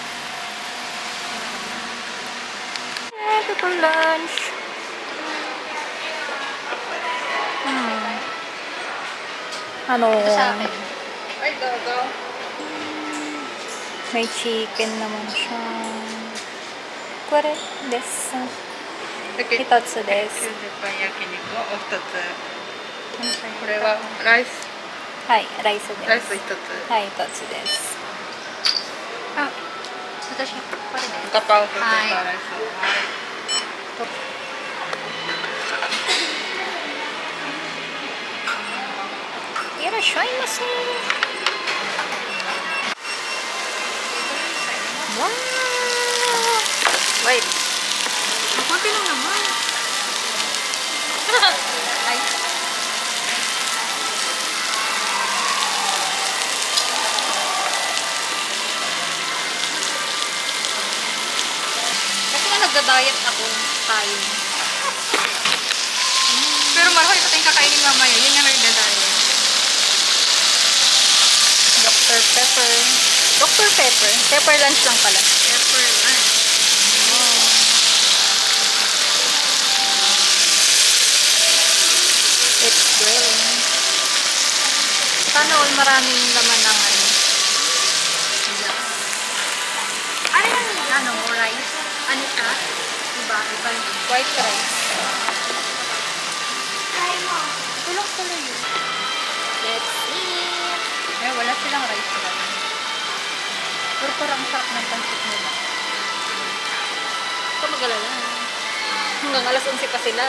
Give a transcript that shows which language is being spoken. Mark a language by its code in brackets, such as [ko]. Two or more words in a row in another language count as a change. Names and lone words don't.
[tl] Ito po lunch. Ano? Ito sa akin. Ay, go. May chicken naman siya. [ja] これです. ひとつです. パン焼肉をお一つ。 [tl] Ano pa [ja] これはライス、はい、rice です. ライス一つ。はい、ひとつです. あ、私これね。ガパオとペッパーライスを。はい。いらっしゃいませ。 [en] わー。Wait. [tl] Mabuti lang naman. Ay. Kasi nga nagda-diet ako tayo. Pero marami pa tayong kakainin mamaya. Yun yung nagda-diet. Dr. Pepper. Dr. Pepper. Pepper lunch lang pala. Pepper lunch. [en] It's grilling. [tl] Sana all maraming laman ng ano. Ano yung ano, rice? Ano ka? Iba yung [en] White rice. [tl] tulog tuloy yun. [en] Let's see. [tl] Eh, wala silang rice ba? Pero parang sarap ng pancit nila. Ito mag-alala. Hanggang alas 11 pa sila.